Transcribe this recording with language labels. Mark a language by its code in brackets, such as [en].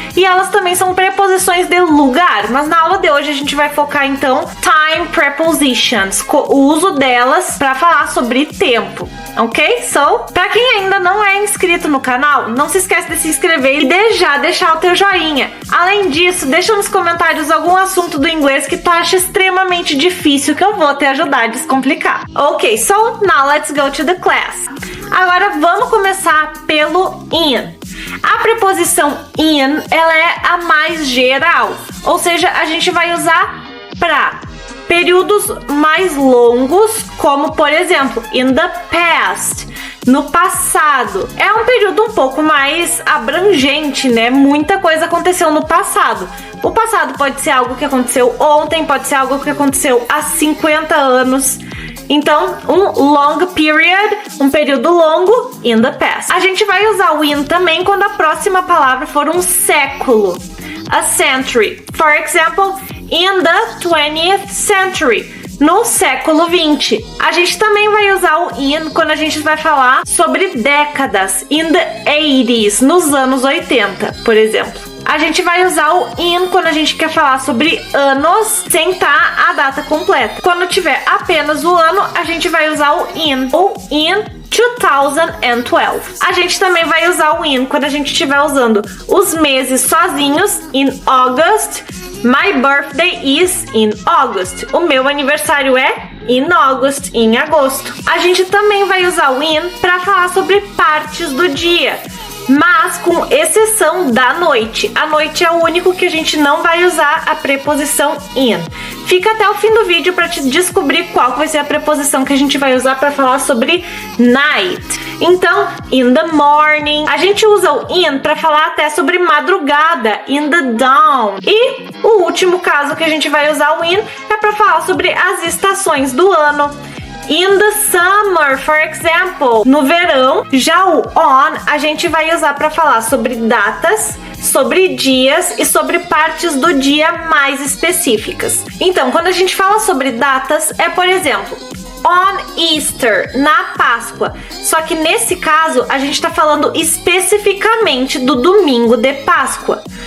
[pt] E elas também são preposições de lugar, mas na aula de hoje a gente vai focar então [en] time prepositions, [pt] o uso delas para falar sobre tempo. Ok? So, pra quem ainda não é inscrito no canal, não se esquece de se inscrever e deixar o teu joinha. Além disso, deixa nos comentários algum assunto do inglês que tu acha extremamente difícil, que eu vou te ajudar a descomplicar. [en] Ok, so now let's go to the class. [pt] Agora vamos começar pelo in. A preposição in, ela é a mais geral, ou seja, a gente vai usar para períodos mais longos, como por exemplo, [en] in the past, [pt] no passado. É um período um pouco mais abrangente, né? Muita coisa aconteceu no passado. O passado pode ser algo que aconteceu ontem, pode ser algo que aconteceu há 50 anos. Então, um [en] long period, [pt] um período longo, [en] in the past. [pt] A gente vai usar o in também quando a próxima palavra for um século. [en] A century. For example, in the 20th century. [pt] No século 20. A gente também vai usar o in quando a gente vai falar sobre décadas. [en] In the 80s, [pt] nos anos 80, por exemplo. A gente vai usar o in quando a gente quer falar sobre anos sem estar a data completa. Quando tiver apenas o ano, a gente vai usar o in ou in 2012. A gente também vai usar o in quando a gente estiver usando os meses sozinhos, [en] in August. My birthday is in August. [pt] O meu aniversário é [en] in August, [pt] em agosto. A gente também vai usar o in para falar sobre partes do dia, mas com exceção da noite. A noite é o único que a gente não vai usar a preposição in. Fica até o fim do vídeo para te descobrir qual vai ser a preposição que a gente vai usar para falar sobre night. Então, [en] in the morning. [pt] A gente usa o in para falar até sobre madrugada, [en] in the dawn. [pt] E o último caso que a gente vai usar o in é para falar sobre as estações do ano. [en] In the summer, for example. [pt] No verão. Já o on a gente vai usar para falar sobre datas, sobre dias e sobre partes do dia mais específicas. Então, quando a gente fala sobre datas, é por exemplo, [en] on Easter, [pt] na Páscoa. Só que nesse caso, a gente está falando especificamente do domingo de Páscoa.